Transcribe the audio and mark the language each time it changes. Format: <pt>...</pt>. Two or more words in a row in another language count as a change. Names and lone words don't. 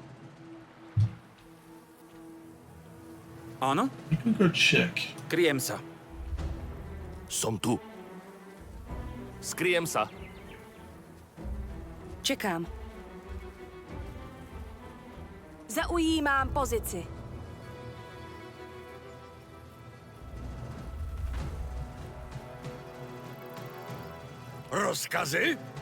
<cs>Ano?</cs> <en>I could go check.</en> <sk>Kryjem sa. Som tu. Skryjem sa.</sk> <cs>Čekám. Zaujímám pozici. Rozkazy?</cs>